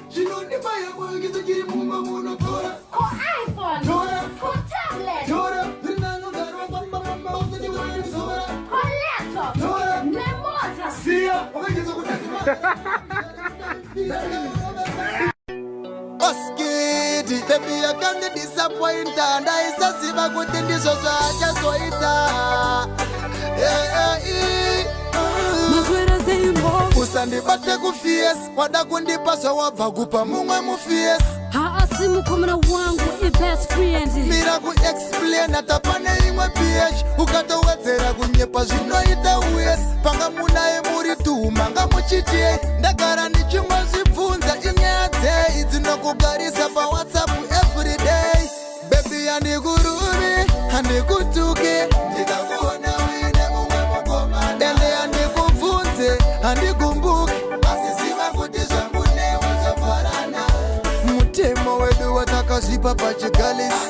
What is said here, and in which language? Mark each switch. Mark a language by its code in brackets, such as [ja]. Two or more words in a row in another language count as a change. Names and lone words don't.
[sn] Zvinondipa yako yekisichiri mumba munotora. Ko iPhone. Tora. Ko tablet. Tora. Zviri nani ugari wafamba, famba, usati wanizora. Ko laptop. Tora. Nemota. Siya, wakageza kudazima. Oskidi, [en] baby, I can't disappoint her. [sn] Ndaisaziva kuti ndizvo zvaachazoita. Eh, eh, eh, mm. Mazwera zeimbo. Usandibate kufierce, wada kundipa zvawabva kupa mumwe mufierce. Haasi mukomana wangu, i best friend. Mira kuexplain, hata pane imwe P H. Ukatowedzera kunyepa zvinoita worse. Panga munaye muri two, manga muchiti. Ndagara ndichingozvibvunza, inyaya dzei dzinokugarisa paWhatsApp [en] every day? [sn] Baby, handikuruvi, handikutuki. Ndikakuona uine mumwe mukomana. Ende handikubvunze, handigumbuki. Asi ziva kuti zvangu newe zvafarana. Mutemo wedu watakazvipa pachigali.